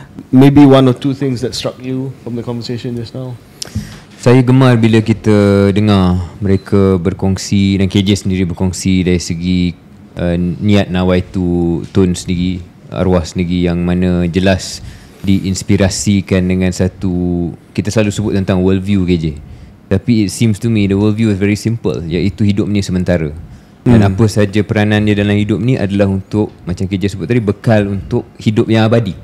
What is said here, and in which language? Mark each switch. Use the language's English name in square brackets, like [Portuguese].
[English] Maybe one or two things that struck you from the conversation just now? [Malay] Saya gemar bila kita dengar mereka berkongsi dan KJ sendiri berkongsi dari segi niat nawaitu Tun sendiri, arwah sendiri, yang mana jelas diinspirasikan dengan satu, kita selalu sebut tentang worldview KJ. Tapi [English] it seems to me the worldview is very simple, [Malay] iaitu hidup ni sementara. Dan apa saja peranan dia dalam hidup ni adalah untuk, macam KJ sebut tadi, bekal untuk hidup yang abadi.